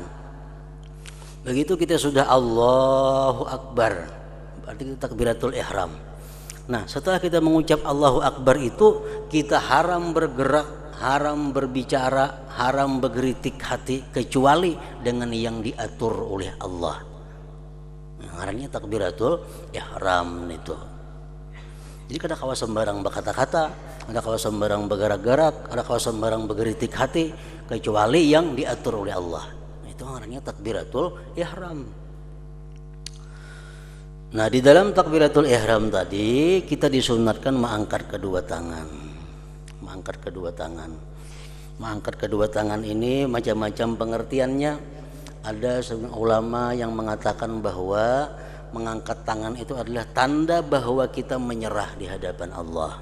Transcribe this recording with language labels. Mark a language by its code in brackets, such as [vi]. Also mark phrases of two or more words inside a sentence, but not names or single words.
[id] Begitu kita sudah [ar] الله أكبر, [id] berarti kita [ar] تكبيرة الإحرام. [id] Nah, setelah kita mengucap [ar] الله أكبر [id] itu, kita haram bergerak, haram berbicara, haram bergeritik hati kecuali dengan yang diatur oleh Allah. [bjn] Ngarannya [ar] تكبيرة الإحرام [bjn] itu. Jadi kada kawa sembarang berkata-kata, kada kawa sembarang bergerak-gerak, kada kawa sembarang bergeritik hati kecuali yang diatur oleh Allah. Itu ngarannya [ar] تكبيرة الإحرام. [id] Nah, di dalam [ar] تكبيرة الإحرام [id] tadi kita disunatkan mengangkat kedua tangan. Mengangkat kedua tangan ini macam-macam pengertiannya. Ada sebagian ulama yang mengatakan bahwa mengangkat tangan itu adalah tanda bahwa kita menyerah di hadapan Allah.